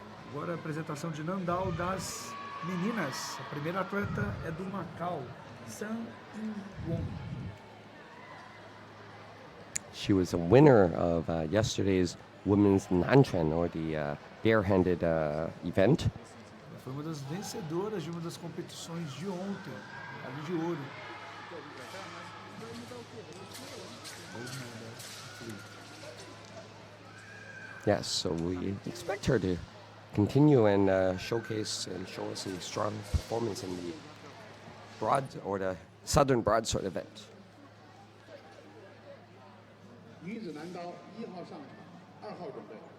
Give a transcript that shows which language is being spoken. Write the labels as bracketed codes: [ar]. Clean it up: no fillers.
[pt] Agora a apresentação de Nandao das meninas. A primeira atleta é do Macau, San In-won. [en] She was a winner of yesterday's women's Nanchan, or the barehanded event. [pt] Ela foi uma das vencedoras de uma das competições de ontem, ali de ouro. [en] Yes, so we expect her to continue and showcase and show us a strong performance in the the Southern Broadsword event. [zh] 女子男刀1号上场，2号准备。